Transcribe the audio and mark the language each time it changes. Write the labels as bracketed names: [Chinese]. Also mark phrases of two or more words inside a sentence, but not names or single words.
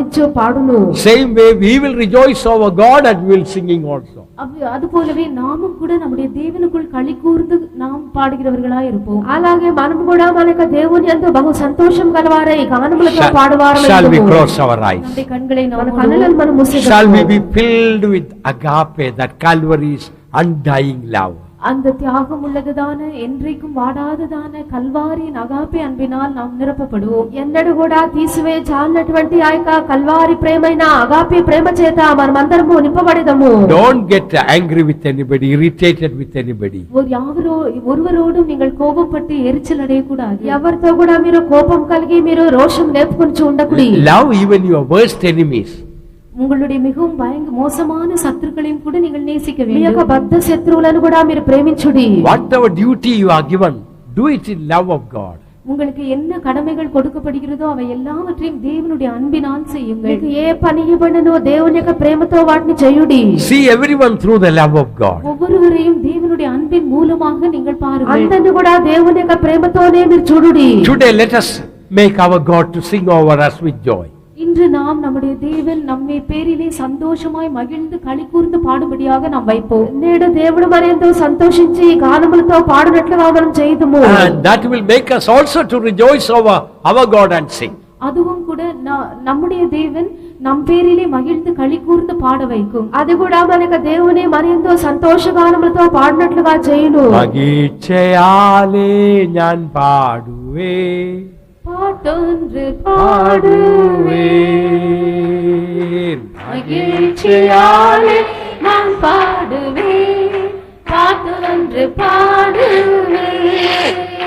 [English] Same way we will rejoice over God and we will singing also. [Tamil] அதுபோலவே நாமும் கூட நம்முடைய தேவனுக்குள் களி கூர்ந்து நாம் பாடுகிறவர்களாய் இருப்போம். [Telugu] అలాగే మనం కూడా మన యొక్క దేవుని యందు బహు సంతోషం గలవారై గానములతో పాడువారమై [English] Shall we [Telugu] ఉందుము. [English] close our eyes? [Tamil] நம்முடைய கண்களை [Telugu] మన [Tamil] நாம் [Telugu] కన్నులను మనం మూసేద్దాము. [English] Shall we be filled with agape, that Calvary's undying love? [Tamil] அந்த தியாகம் உள்ளதுதான என்றைக்கும் வாடாததான கல்வாரியின் அகாப்பே அன்பினால் நாம் நிரப்பப்படுவோம். [Telugu] ఎన్నడూ కూడా తీసివే చాలినటువంటి ఆ యొక్క కల్వారి ప్రేమైన అగాపే ప్రేమ చేత మనమందరము నింపబడేదము. [English] Don't get angry with anybody, irritated with anybody. [Tamil] ஒருவரோடும் நீங்கள் கோபப்பட்டு எரிச்சல் அடையக்கூடாது. [Telugu] ఎవరితో కూడా మీరు కోపం కలిగి మీరు రోషం లేపుకొని ఉండకూడదు. [English] Love even your worst enemies. [Tamil] உங்களுடைய மிகவும் மோசமான சத்துருக்களையும் கூட நீங்கள் நேசிக்க [Telugu] మీ యొక్క [Tamil] வேண்டும். [Telugu] బద్ధ శత్రువులను కూడా మీరు ప్రేమించుడి. [English] Whatever duty you are given, do it in love of God. [Tamil] உங்களுக்கு என்ன கடமைகள் கொடுக்கப்படுகிறதோ அவை எல்லாவற்றையும் தேவனுடைய அன்பினால் செய்யுங்கள். [Telugu] మీకు ఏ పని ఇవ్వబడినో దేవుని యొక్క ప్రేమతో వాటిని చేయుడి. [English] See everyone through the love of God. [Tamil] ஒவ்வொருவரையும் தேவனுடைய அன்பின் மூலமாக நீங்கள் பாருங்கள். [Telugu] అందరిని కూడా దేవుని యొక్క ప్రేమతోనే మీరు చూడుడి. [English] Today let us make our God to sing over us with joy. [Tamil] இன்று நாம் நம்முடைய தேவன் நம்மை பேரிலே சந்தோஷமாய் மகிழ்ந்து களி கூர்ந்து பாடும்படியாக நாம் வைப்போம். [Telugu] నేడు దేవుడు మరెంతో సంతోషించి గానములతో పాడునట్లుగా మనం చేయుదుము. [English] And that will make us also to rejoice over our God and sing. [Tamil] அதுவும் கூட நம்முடைய தேவன் நம் பேரிலே மகிழ்ந்து களி கூர்ந்து பாட வைக்கும். [Telugu] అది కూడా మనకు దేవుని మరెంతో సంతోషగానములతో పాడినట్లుగా చేయును. [Tamil] மகிழ்ச்சியாலே நான் பாடுவே பாட்டொன்று பாடுவேன் மகிழ்ச்சியாலே நான் பாடுவேன், பாட்டொன்று பாடுவேன்.